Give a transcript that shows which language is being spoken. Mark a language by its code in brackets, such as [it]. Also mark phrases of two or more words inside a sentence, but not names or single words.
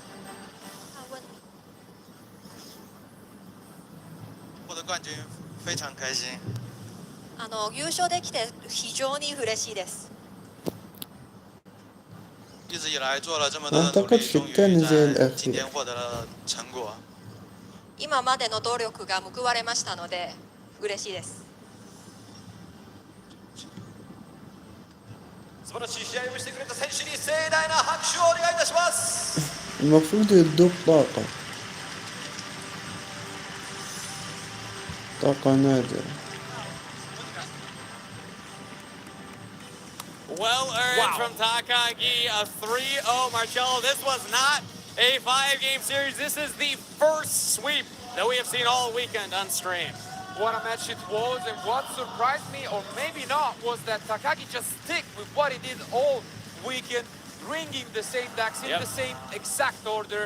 [zh] 获得冠军非常开心。 [ja] 優勝できて非常に嬉しいです。 [zh] 一直以来做了这么多的努力，终于在今天获得了成果。 [ja] 今までの努力が報われましたので嬉しいです。素晴らしい試合をしてくれた選手に盛大な拍手をお願いいたします。 [ar] المفروض يدوك طاقة. طاقة نادرة. [en] Well earned from Takagi, a 3-0 Marcello. This was not a 5-game series. This is the first sweep that we have seen all weekend on stream. What a match it was, and what surprised me, or maybe not, was that Takagi just stick with what he did all weekend, bringing the same decks in the same exact order.